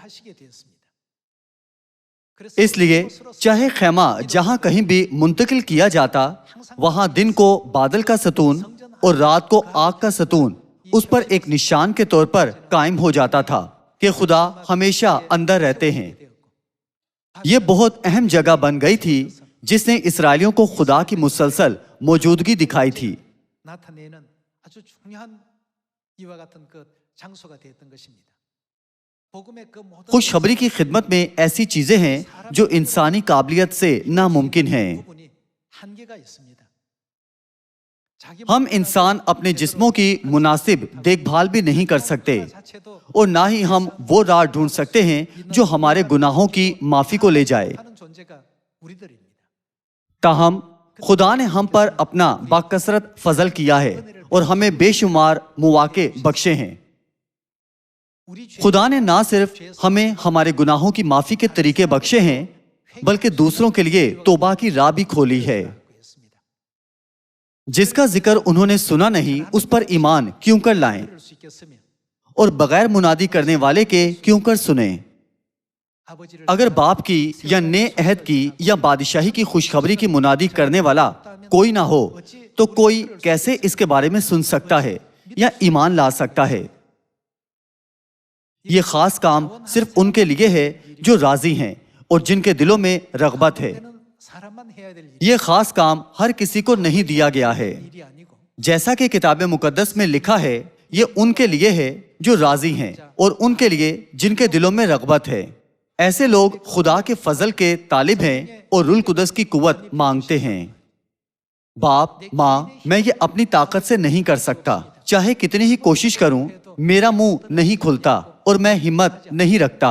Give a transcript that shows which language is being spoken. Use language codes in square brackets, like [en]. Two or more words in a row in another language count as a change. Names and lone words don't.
[ur] اس لیے چاہے خیمہ جہاں کہیں بھی منتقل کیا جاتا، وہاں دن کو بادل کا ستون اور رات کو آگ کا ستون اس پر ایک نشان کے طور پر قائم ہو جاتا تھا کہ خدا ہمیشہ اندر رہتے ہیں۔ یہ بہت اہم جگہ بن گئی تھی جس نے اسرائیلیوں کو خدا کی مسلسل موجودگی دکھائی تھی۔ [ko] 나타내는 아주 중요한 이와 같은 그 장소가 되었던 것입니다. 복음의 그 모든 [ur] خوشخبری کی خدمت میں ایسی چیزیں ہیں جو انسانی قابلیت سے ناممکن ہیں۔ [ko] 부분이 한계가 있습니다. [ur] ہم انسان اپنے جسموں کی مناسب دیکھ بھال بھی نہیں کر سکتے اور نہ ہی ہم وہ راہ ڈھونڈ سکتے ہیں جو ہمارے گناہوں کی معافی کو لے جائے۔ [ko] 하는 존재가 우리들입니다. [ur] تاہم خدا نے ہم پر اپنا باکثرت فضل کیا ہے اور ہمیں بے شمار مواقع بخشے ہیں۔ [ko] 우리 [ur] خدا نے نہ صرف ہمیں ہمارے گناہوں کی معافی کے طریقے بخشے ہیں بلکہ دوسروں کے لیے توبہ کی راہ بھی کھولی ہے۔ [ko] 죄였습니다. [ur] جس کا ذکر انہوں نے سنا نہیں اس پر ایمان کیوں کر لائیں [ko] 그럴 수 있겠으면 [ur] اور بغیر منادی کرنے والے کے کیوں کر سنیں؟ [ko] 아버지를 [ur] اگر باپ کی یا نئے عہد کی یا بادشاہی کی خوشخبری کی منادی کرنے والا کوئی نہ ہو تو کوئی کیسے اس کے بارے میں سن سکتا ہے یا ایمان لا سکتا ہے؟ یہ خاص کام صرف ان کے لیے ہے جو راضی ہیں اور جن کے دلوں میں رغبت ہے۔ [ko] 때는 사람만 해야 될 [ur] یہ خاص کام ہر کسی کو نہیں دیا گیا ہے۔ [ko] 일이 아니고 [ur] جیسا کہ کتاب مقدس میں لکھا ہے یہ ان کے لیے ہے جو راضی ہیں اور ان کے لیے جن کے دلوں میں رغبت ہے۔ ایسے لوگ خدا کے فضل کے طالب ہیں اور روح القدس کی قوت مانگتے ہیں۔ باپ، ماں، میں یہ اپنی طاقت سے نہیں کر سکتا، چاہے کتنی ہی کوشش کروں میرا منہ نہیں کھلتا اور میں ہمت نہیں رکھتا۔